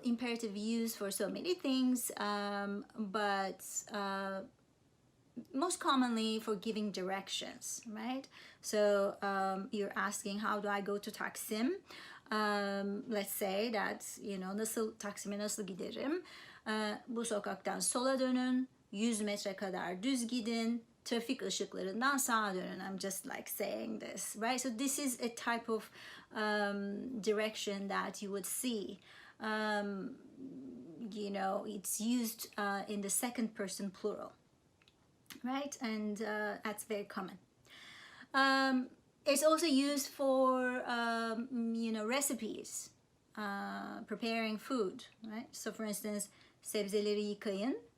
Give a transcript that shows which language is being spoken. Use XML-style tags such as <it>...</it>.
<en>Imperative used for so many things, but most commonly for giving directions, right? So you're asking, how do I go to Taksim? Let's say that,</en> <tr>Taksim'e nasıl giderim? Bu sokaktan sola dönün, 100 metre kadar düz gidin, trafik ışıklarından sağa dönün.</tr> <en>I'm just like saying this, right? So this is a type of direction that you would see. It's used in the second person plural, right? And that's very common. It's also used for recipes, preparing food, right? So for instance,</en> <tr>sebzeleri yıkayın,</tr>